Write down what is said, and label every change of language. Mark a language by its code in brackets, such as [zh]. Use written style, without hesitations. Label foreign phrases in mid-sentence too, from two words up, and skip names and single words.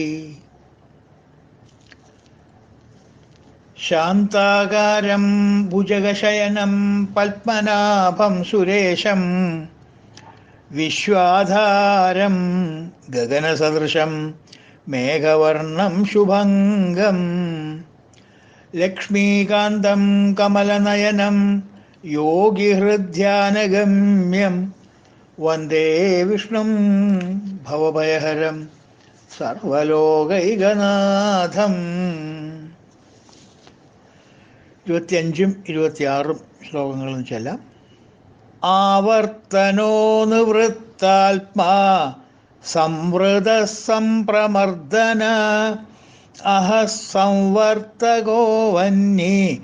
[sa] शान्ताकारं भुजगशयनं पद्मनाभं सुरेशं विश्वाधारं गगनसदृशं मेघवर्णं शुभङ्गं लक्ष्मीकान्तं कमलनयनं योगिहृद्ध्यानगम्यं वन्दे विष्णुं भवभयहरं സർവലോകൈകനാഥം. [ml] 25ഉം 26ഉം ശ്ലോകങ്ങളും ചെല്ലാം. [sa] ആവർത്തനോ നിവൃത്താത്മാ സംവൃത സംപ്രമർദ്ദന അഹസംവർത്തകോ വന്യേ